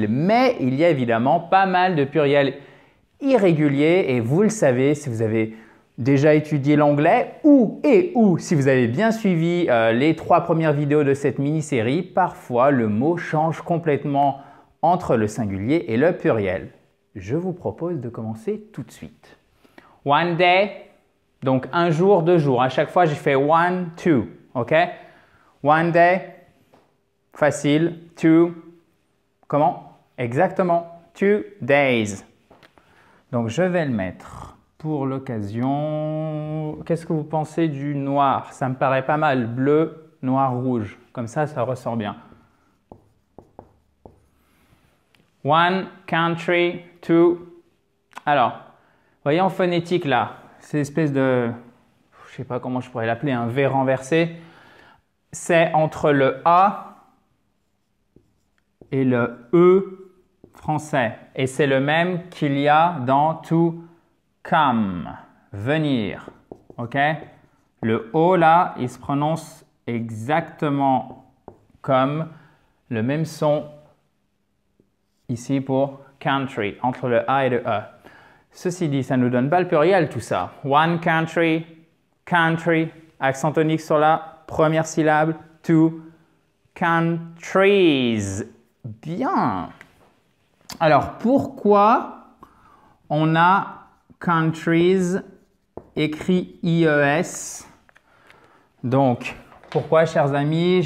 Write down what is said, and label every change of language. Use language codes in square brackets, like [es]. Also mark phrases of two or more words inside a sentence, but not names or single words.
[fr] Mais il y a évidemment pas mal de pluriels irréguliers et vous le savez, si vous avez déjà étudié l'anglais ou si vous avez bien suivi les 3 premières vidéos de cette mini-série, parfois le mot change complètement entre le singulier et le pluriel. Je vous propose de commencer tout de suite. [en] One day. [fr] Donc, un jour, 2 jours. À chaque fois, j'ai fait [en] one, two. [fr] OK? [en] One day, [fr] facile. Two, comment? Exactement. [en] 2 days. [fr] Donc, je vais le mettre pour l'occasion. Qu'est-ce que vous pensez du noir? Ça me paraît pas mal. Bleu, noir, rouge. Comme ça ressort bien. [en] One, country, two. [fr] Alors, voyez en phonétique là. C'est espèce de, je ne sais pas comment je pourrais l'appeler, un V renversé. C'est entre le A et le E français. Et c'est le même qu'il y a dans [en] to come, [fr] venir. OK? Le O là, il se prononce exactement comme le même son ici pour country, entre le A et le E. Ceci dit, ça ne nous donne pas le pluriel tout ça. [en] One country, country, [fr] accent tonique sur la première syllabe. [en] 2 countries. [fr] Bien. Alors, pourquoi on a countries écrit IES? Donc, pourquoi, chers amis?